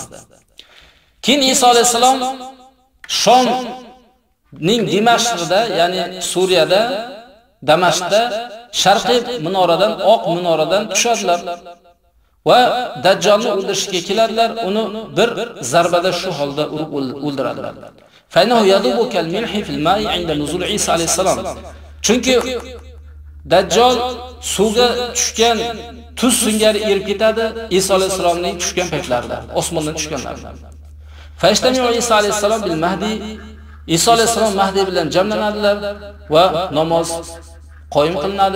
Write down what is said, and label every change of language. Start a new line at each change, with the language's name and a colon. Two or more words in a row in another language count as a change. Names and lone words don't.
Uzbek: Keyin Iso alayhisalom Shomning Dimashqida, ya'ni Suriyada, Damashqda sharqiy minoradan, oq minoradan tushadilar va Dajjolni o'ldirishga keladilar, uni bir zarbada shu holda urib o'ldiradilar.
Arabic: فإنه يذوب كالملح في الماء عند نزول عيسى عليه السلام.
Uzbek: Chunki Dajjol suvga tushgan tuz singari erib ketadi Iso alayhisalomning tushgan paytlarida, osmondan tushganlarida.
Arabic: فاجتمع عيسى عليه السلام بالمهدي
Uzbek: Iso alayhisalom Mahdi bilan jamlanadilar va namoz qoyim qilinadi.